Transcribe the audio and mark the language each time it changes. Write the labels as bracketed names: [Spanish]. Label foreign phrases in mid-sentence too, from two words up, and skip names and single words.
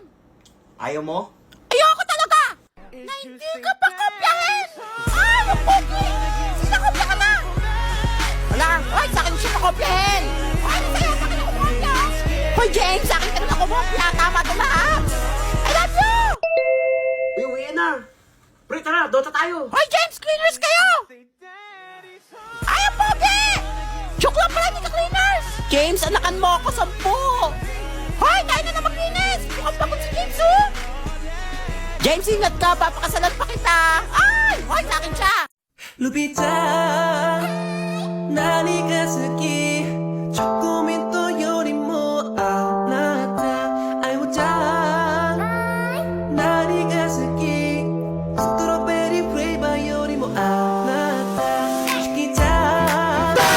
[Filipino] Ayaw mo? Ayoko talaga! Na hindi ka pa kopyahin! Ay, ang pogi! Sinakopya ka na! Wala! Hoy, sa akin siya pakopyahin! Ay, sa'yo, sa akin ako kopya! Hoy, James, sa akin ka na kumopya! Tama ito lahat! [English] I love you! [Filipino] Uy, na. Pre, tara, Dota tayo. Hoy, James, cleaners kayo! Ay, ang pogi! Joke lang pala, hindi ka cleaners! James, anakan mo ako 10! Hoy, tayo na maglinis! Mukhang pagod si James, oh! James, ingat ka! Papakasalan pa kita! Ay! Hoy, sa akin siya! [Japanese] ルビちゃん何が好きチョコミントよりもあなたアイモちゃん何が好きストロベリーフレーバーよりもあなた好きちゃん